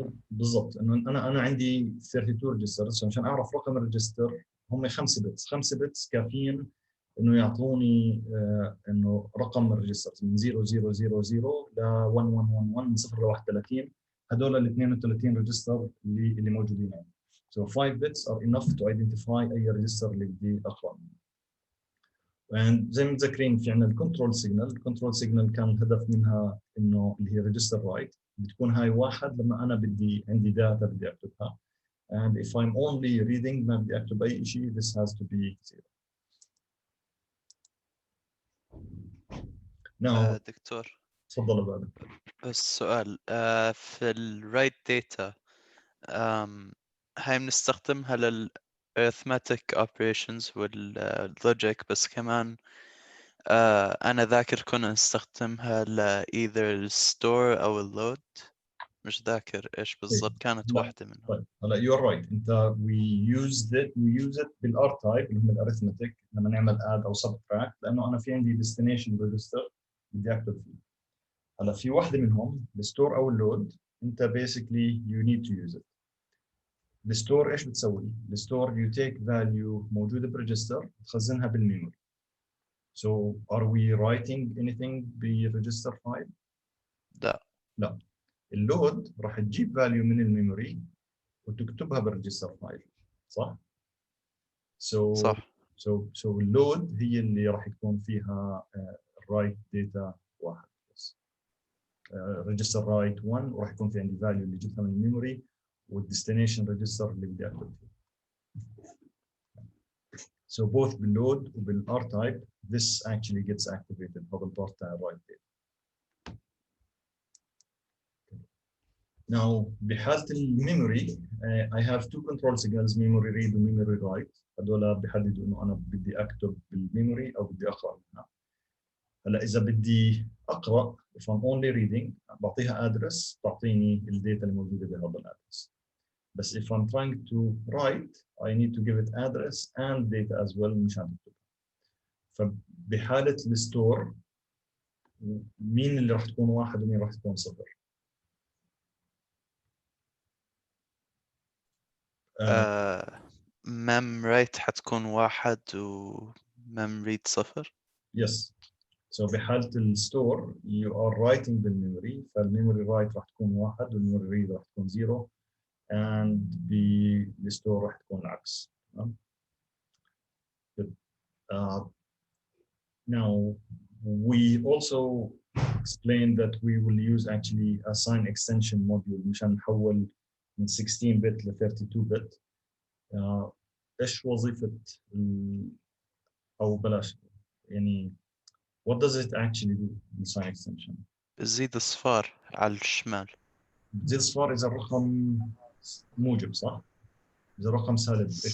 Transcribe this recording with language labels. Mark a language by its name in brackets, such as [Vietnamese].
[Arabic] بالضبط انه انا عندي 32 ريجسترز عشان اعرف رقم الريجستر هم 5 بتس 5 بتس كافيين انه يعطوني انه رقم الريجسترز من 0000 ل 1111 من 0 ل 31 هدول ال 32 ريجستر اللي موجودين عندي. [English] So 5 bits are enough to identify [Arabic] أي ريجستر اللي بدي أقرأ منه. And زي ما متذكرين في عندنا الكنترول سيجنال كان الهدف منها إنه اللي هي ريجستر رايت بتكون هاي 1 لما أنا عندي داتا بدي أكتبها. [English] And if I'm only reading [Arabic] ما بدي أكتب أي شيء [English] this has to be 0. Now [Arabic] دكتور تفضل بعد. بس سؤال في الرايت داتا هاي بنستخدمها للarithmetic operations والlogic بس كمان أنا ذاكر كنا نستخدمها either الستور أو اللود مش ذاكر إيش بالضبط كانت واحدة منهم. طيب هلا [English] you're right أنت we use it [Arabic] بالار تايب اللي هم الاريثمتيك لما نعمل add أو subtract لأنه أنا في عندي destination register بدي أكتب فيه. هلا في واحدة منهم الستور أو اللود أنت basically you need to use it. الستور ايش بتسوي؟ الستور [English] you take value [Arabic] موجوده بريجستر تخزنها بالميموري. [English] So are we writing anything register file؟ [Arabic] لا. اللود راح تجيب value من الميموري وتكتبها بالريجستر فايل، صح؟ صح. So اللود هي اللي راح يكون فيها write data واحد بس. register write 1 وراح يكون في عندي value اللي جبتها من الميموري والديستنيشن ريجستر اللي بدي اكتب فيه. [English] So both بالload وبالr type this actually gets activated هذا البارت تاع write data. Now بحالة الميموري I have two control signals memory read و memory write. [Arabic] هذول بيحددوا انه انا بدي اكتب بالميموري او بدي اقرا منها. هلا اذا بدي اقرا [English] if I'm only reading [Arabic] بعطيها address تعطيني الداتا اللي موجوده بهذا الادرس. [English] بس if I'm trying to write I need to give it address and data as well [Arabic] مشان اكتبها. فبحالة الستور مين اللي راح تكون واحد ومين راح تكون صفر؟ [English] mem write حتكون 1 و mem read 0. Yes. [Arabic] So بحالة الستور [English] you are writing [Arabic] بالميموري فالميموري write راح تكون 1 والميموري read راح تكون 0 and بالستور راح تكون العكس. [English] Now we also explained that we will use actually a sign extension module [Arabic] مشان نحول من [English] 16 bit ل 32 bit. [Arabic] ايش وظيفة او بلاش يعني [English] what does it actually do in sign extension؟ [Arabic] بزيد اصفار على الشمال. بزيد اصفار اذا الرقم موجب صح؟ اذا الرقم سالب ايش؟